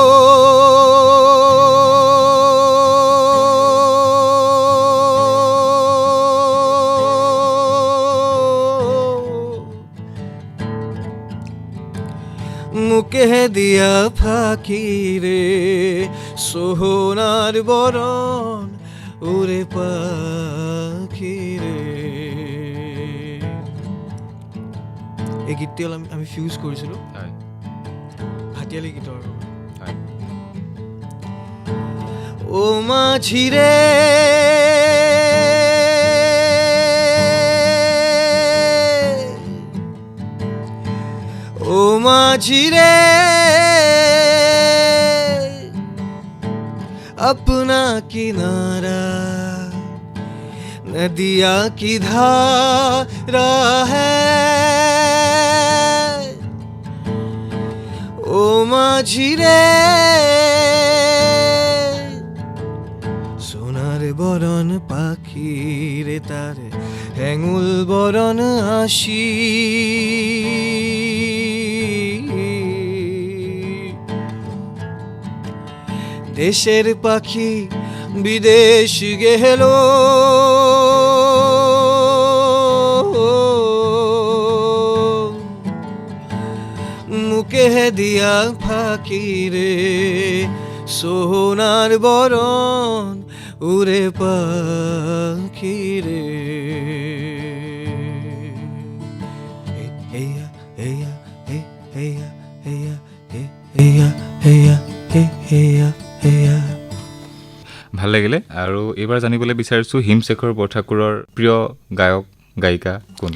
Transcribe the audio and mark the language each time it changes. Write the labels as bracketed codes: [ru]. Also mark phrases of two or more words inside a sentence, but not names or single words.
[bn] মুখে দিয়া ফাঁকি রে সোহনার বরণ ওরে পাখি রে। [as] এই গীতটি আমি ফিউজ কৰিছিলোঁ ভাটিয়ালি গীতৰ। [hi] ओ माझी रे ओ माझी रे अपना किनारा नदिया की धारा है ओ माझी रे [bn] সোনার বরণ পাখি রে তার হেঙুল বরণ আসি দেশের পাখি বিদেশ গেল মুখে দিয়া ফাঁকি রে সোনার বরণ উড়ে পাখি রে। হেয়া হেয়া হে হেয়া হেয়া হে হেয়া হেয়া হে হেয়া হেয়া। [as] ভাল লাগিলে। আৰু এইবাৰ জানিবলৈ বিচাৰিছোঁ হিমশেখৰ বৰঠাকুৰৰ প্ৰিয় গায়ক গায়িকা কোন?